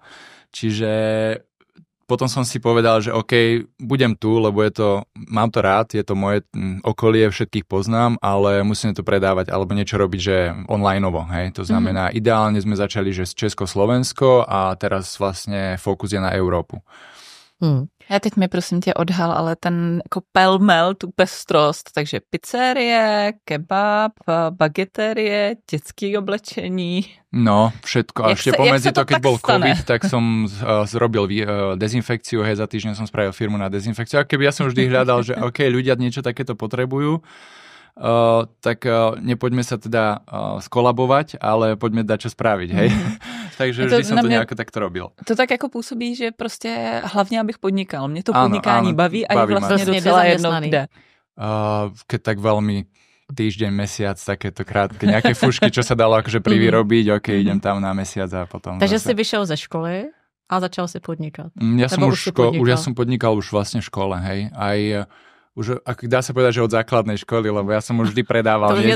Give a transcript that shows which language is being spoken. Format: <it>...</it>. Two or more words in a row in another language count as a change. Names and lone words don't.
<sk>Čiže potom som si povedal, že OK, budem tu, lebo mám to rád, je to moje okolie, všetkých poznám, ale musím to predávať alebo niečo robiť, že onlineovo, hej. To znamená, ideálne sme začali, že z Česko-Slovensko a teraz vlastne fokus je na Európu.</sk> <cs>Já teď mi prosím tě odhal, ale ten jako pelmel, tu pestrost, takže pizzerie, kebab, bageterie, dětské oblečení. No,</cs> <sk>všetko. A ešte pomedzi to, keď bol COVID, tak som zrobil dezinfekciu, hej, za týždeň som spravil firmu na dezinfekciu. A keby ja som vždy hľadal, že OK, ľudia niečo takéto potrebujú, tak nepoďme sa teda skolabovať, ale poďme dať čo spraviť, hej. Takže vždy som to nejako takto robil.</sk> <cs>To tak jako působí, že prostě hlavně abych podnikal. Mě to podnikání baví a je vlastně docela jedno kde.</cs> <sk>Keď tak veľmi týždeň, mesiac, takéto krátke, nejaké fušky, čo sa dalo akože privyrobiť, OK, idem tam na mesiac a potom... Takže si vyšiel ze školy a začal si podnikat. Ja som podnikal už vlastne v škole, hej. Aj už, dá sa povedať, že od základnej školy, lebo ja som už vždy predával niečo.</sk>